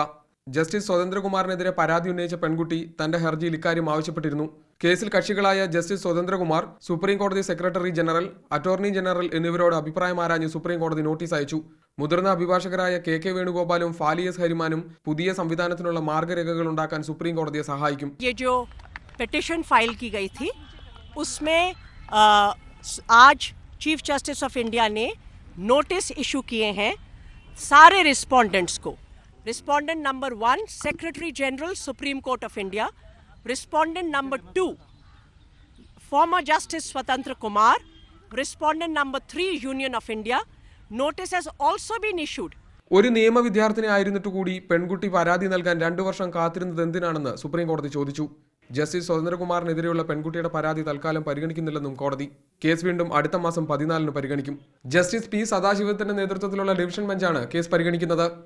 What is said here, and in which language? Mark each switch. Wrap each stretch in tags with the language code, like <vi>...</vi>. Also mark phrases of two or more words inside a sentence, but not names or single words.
<ml>ജസ്റ്റിസ് സ്വതന്ത്രകുമാറിനെതിരെ പരാതി ഉന്നയിച്ച പെൺകുട്ടി തന്റെ ഹർജിയിൽ ഇക്കാര്യം ആവശ്യപ്പെട്ടിരുന്നു. കേസിൽ കക്ഷികളായ ജസ്റ്റിസ് സ്വതന്ത്രകുമാർ, സുപ്രീം കോടതി</ml> <en>Secretary General, Attorney General</en> <ml>എന്നിവരോട് അഭിപ്രായം ആരാഞ്ഞ് സുപ്രീം കോടതി നോട്ടീസ് അയച്ചു. മുതിർന്ന അഭിഭാഷകരായ കെ വേണുഗോപാലും ഫാലിയസ് ഹരിമാനും പുതിയ സംവിധാനത്തിനുള്ള മാർഗരേഖകൾ ഉണ്ടാക്കാൻ സുപ്രീം കോടതിയെ സഹായിക്കും.</ml> <en>petition file</en> <hi>की गई थी, उसमें आज</hi> <en>Chief Justice of India</en> <hi>ने</hi> <en>notice issue</en> <hi>किए हैं सारे रिस्पोंडेंट्स को.</hi> <en>Respondent number 1 Secretary General Supreme Court of India, respondent number 2 former Justice Swatantra Kumar, respondent number 3 Union of India. Notice has also been issued.</en> <ml>ഒരു നിയമ വിദ്യാർത്ഥിനി ആയിരുന്നിട്ട് കൂടി പെൺകുട്ടി പരാതി നൽകാൻ 2 വർഷം കാത്തിരുന്നത് എന്തിനാണെന്ന് സുപ്രീം കോടതി ചോദിച്ചു. ജസ്റ്റിസ് സ്വതന്ത്രകുമാറിനെതിരെയുള്ള പെൺകുട്ടിയുടെ പരാതി തൽക്കാലം പരിഗണിക്കുന്നില്ലെന്നും കോടതി. കേസ് വീണ്ടും അടുത്ത മാസം 14-ന് പരിഗണിക്കും. ജസ്റ്റിസ് പി സദാശിവത്തിന്റെ നേതൃത്വത്തിലുള്ള ഡിവിഷൻ ബെഞ്ചാണ് കേസ് പരിഗണിക്കുന്നത്.</ml>